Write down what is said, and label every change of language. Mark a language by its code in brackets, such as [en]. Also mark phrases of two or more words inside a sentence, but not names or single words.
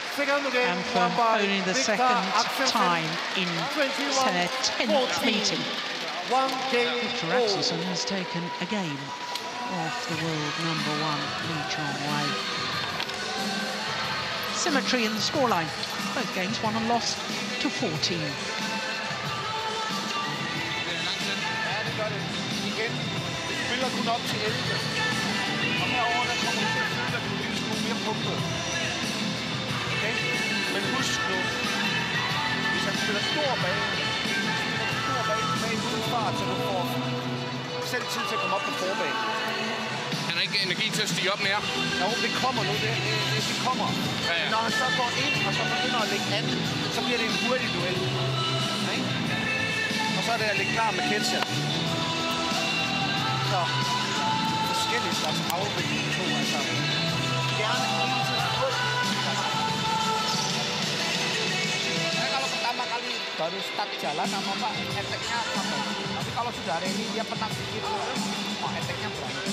[en] And for only the second time in their 10th meeting, Viktor Axelsen has taken a game off the world #1, Chong Wei. Symmetry in the scoreline. Both games won and lost to 14. [da] Spiller kun op til 11. Og herover der kommer du til at føle, at du er en lille smule mere pumpet. Okay? Men husk nu, hvis han spiller stor bane med en god fart, så du får selv tid til at komme op på forbanen. Han har ikke energi til at stige op mere. Jo, det kommer nu. Det kommer. Ja, ja. Når han så går ind, og så begynder at lægge an, så bliver det en hurtig duel. Okay? Og så er det at lægge klar med ketchup. Så forskellige slags afvikling på, altså gerne [ms] kalau pertama kali baru start jalan sama Pak, efeknya apa? Tapi kalau sudah ada ini dia penat sedikit, wah efeknya berani.